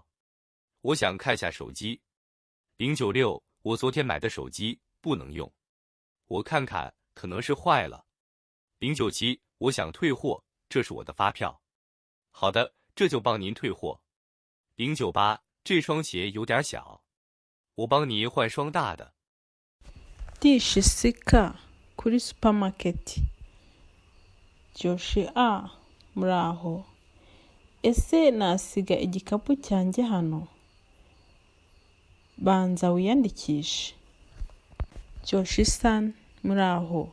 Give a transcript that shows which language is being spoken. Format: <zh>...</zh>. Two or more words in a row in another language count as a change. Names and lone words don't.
<zh>我想看下手机。096，我昨天买的手机不能用，我看看，可能是坏了。097，我想退货，这是我的发票。好的，这就帮您退货。098，这双鞋有点小，我帮你换双大的。</zh> <rw>第14課 kuri supermarket. Joshi muraho. Ese nasiga igikapu cyanjye hano? Banza wiyandikishe. Joshi-san, muraho.</rw>